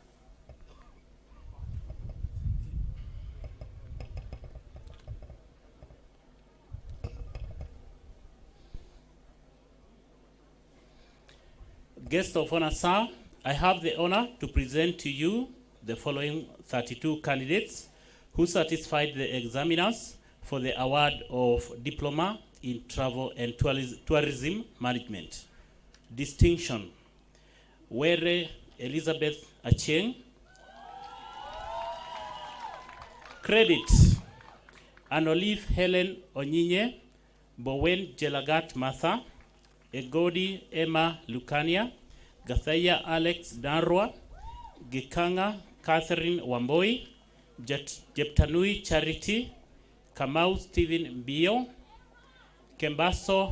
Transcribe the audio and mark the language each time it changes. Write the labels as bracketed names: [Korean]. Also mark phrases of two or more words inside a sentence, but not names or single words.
[English] Guest of honor, sir, I have the honor to present to you the following 32 candidates who satisfied the examiners for the award of Diploma in Travel and Tourism Management. Distinction: Were Elizabeth Acheng. Credit: Anolive Helen Onyinye, Bowen Jelagat Martha, Egodi Emma Lucania, Gathaya Alex Darwa, Gikanga Catherine Wamboi, Jeptanui Charity, Kamau Stephen Bio, Kembaso